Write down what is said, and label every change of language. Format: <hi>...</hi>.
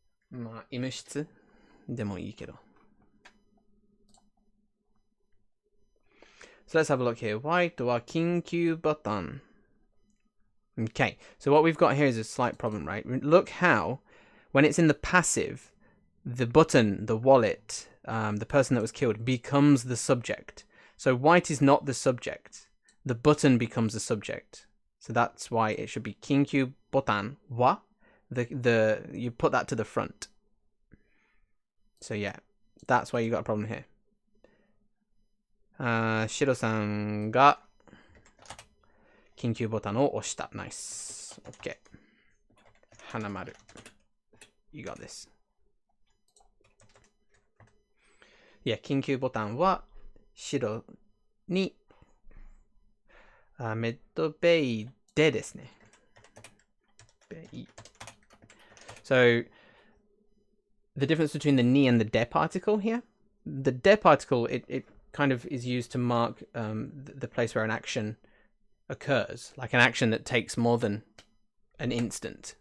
<ja>まあ、医務室でもいいけど。</ja> <en>So let's have a look here.</en> <ja>White は緊急ボタン.</ja> <en>Okay, so what we've got here is a slight problem, right? Look how, when it's in the passive, the button, the wallet, the person that was killed, becomes the subject. So white is not the subject. The button becomes the subject. So that's why it should be</en> <ja>緊急ボタンは</ja> <en>you put that to the front. So yeah, that's why you got a problem here.</en> <ja>Shiro-san ga 緊急ボタンを押した.</ja> <en>Nice. Okay. Hanamaru. You got this.</en> <ja>Yeah, 緊急ボタンは白にメッドベイでですね。</ja> <en>ベイ So the difference between the ni and the de particle here, the de particle, it kind of is used to mark the place where an action occurs, like an action that takes more than an instant.</en>